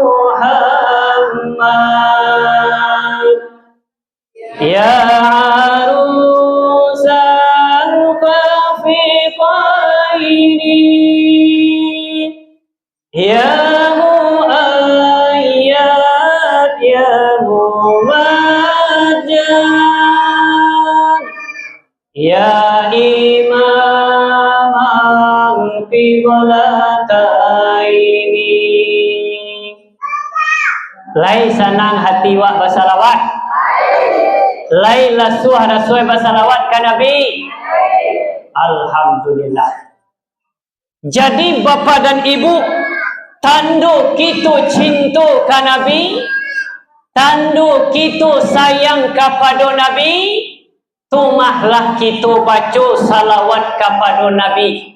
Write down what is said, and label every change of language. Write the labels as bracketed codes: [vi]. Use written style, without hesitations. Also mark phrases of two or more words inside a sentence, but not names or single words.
[ar] محمد يا عروس الخافقين يا مؤيد يا ممجد يا إمام القبلتين. [min] Lai senang hati wak bersalawat? Lai lasuh rasuh bersalawat ke Nabi? Alhamdulillah. Jadi bapa dan ibu, tanda kita cinta ke Nabi, tanda kita sayang kepada Nabi, tumahlah kita baca salawat kepada Nabi.